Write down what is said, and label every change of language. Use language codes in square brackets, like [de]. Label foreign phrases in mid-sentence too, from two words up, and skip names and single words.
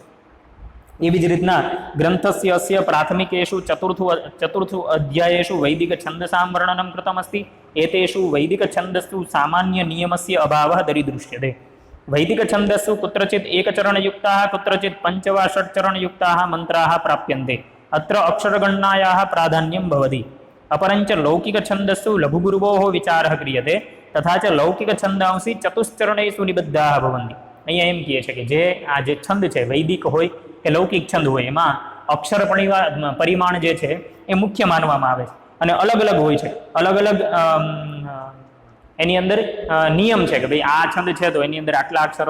[gu] એવી જ રીતના [sa] ગ્રંથસ્ય અસ્ય પ્રાથમિકેષુ ચતુર્થુ અધ્યાયેષુ વૈદિક છંદસામ વર્ણનમ કૃતમ અસ્તિ. એતેષુ વૈદિક છંદસ્સુ સામાન્ય નિયમસ્ય અભાવઃ દરીદૃશ્યતે. વૈદિક છંદસ્સુ કુત્રચિત એકચરણયુક્તાઃ કુત્રચિત 5 वा 6 ચરણયુક્તાઃ મંત્રાઃ પ્રાપ્યન્તે. અત્ર અક્ષરગણનાયાઃ પ્રાધાન્યમ ભવતિ. अपरंच लौकिक छंदस्सु लघुगुरुवोः विचारः क्रियते तथा च लौकिक छंदांसि चतुश्चरणेषु निबद्धाः भवन्ति. [gu] અહીંયા એમ કહે છે કે જે આ જે છંદ છે વૈદિક હોય કે લૌકિક છંદ હોય એમાં અક્ષર પરિમાણ જે છે એ મુખ્ય માનવામાં આવે છે અને અલગ અલગ હોય છે. અલગ અલગ એની અંદર નિયમ છે કે ભાઈ આ છંદ છે તો એની અંદર આટલા અક્ષરો.